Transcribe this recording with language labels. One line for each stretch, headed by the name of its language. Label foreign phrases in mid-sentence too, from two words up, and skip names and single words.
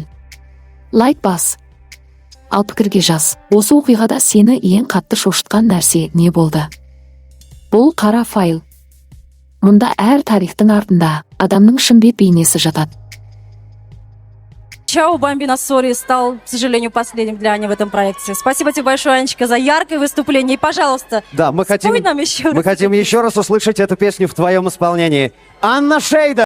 Kazakh: Лайк бас. Ал пікірге жаз. Осы оқиғада сені ең қатты шошытқан нәрсе не болды? Бұл қара файл. Мұнда әр тарихтың артында адамның шын бет бейнесі жатады.
Russian: Чао Бамбино Сори стал, к сожалению, последним для Ани в этом проекте. Спасибо тебе большое, Анечка, за яркое выступление. И, пожалуйста, Да, мы хотим спой нам еще раз. еще раз услышать эту песню в твоем исполнении. Анна Шейдер!